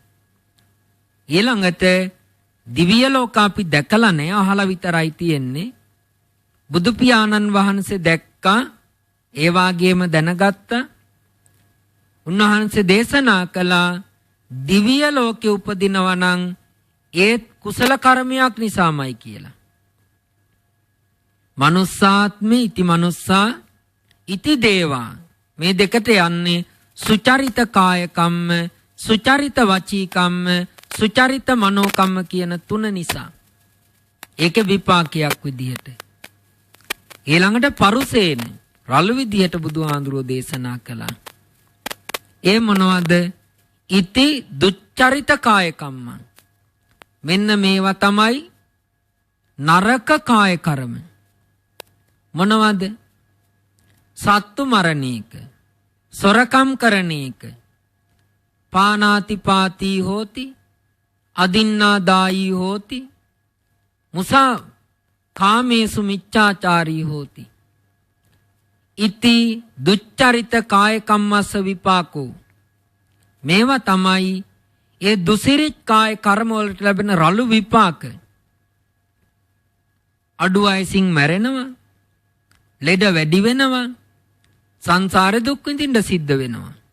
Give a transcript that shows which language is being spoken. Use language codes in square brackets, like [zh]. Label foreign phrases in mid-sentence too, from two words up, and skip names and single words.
[si] ඊළඟට දිව්‍ය ලෝක අපි දැකලා නැහැ, අහලා විතරයි තියෙන්නේ. බුදු පියාණන් වහන්සේ දැක්කා, ඒ වාගේම දැනගත්තා. උන්වහන්සේ දේශනා කළා දිව්‍ය ලෝකේ උපදිනවා නම් ඒ කුසල කර්මයක් නිසාමයි කියලා. [pi] මනුස්සාත්මේ ඉති මනුස්සා ඉති දේවා [si] මේ දෙකට යන්නේ [pi] සුචරිත කාය කම්ම, සුචරිත වචී කම්ම, සුචරිත මනෝ කම්ම [si] කියන තුන නිසා. ඒකේ විපාකයක් විදිහට. ඊළඟට පරුසේන රළු විදිහට බුදුහාඳුරෝ දේශනා කළා. ඒ මොනවද? [pi] ඉති දුච්චරිත කාය කම්ම. [si] මෙන්න මේවා තමයි නරක කාය කර්ම. මොනවද? සත්තු මරණ එක, සොරකම් කරන එක, [pi] පානාතිපාතී හෝති, අදින්නාදායී හෝති, මුසා කාමේසු මිච්ඡාචාරී හෝති. ඉති දුච්චරිත කාය කම්මස්ස විපාකෝ. [si] මේවා තමයි ඒ දුසිරිත කාය කර්ම වලට ලැබෙන රළු විපාක. අඩු වයසින් මැරෙනවා, ලෙඩ වැඩි වෙනවා, සංසාරේ දුක් විඳින්න සිද්ධ වෙනවා.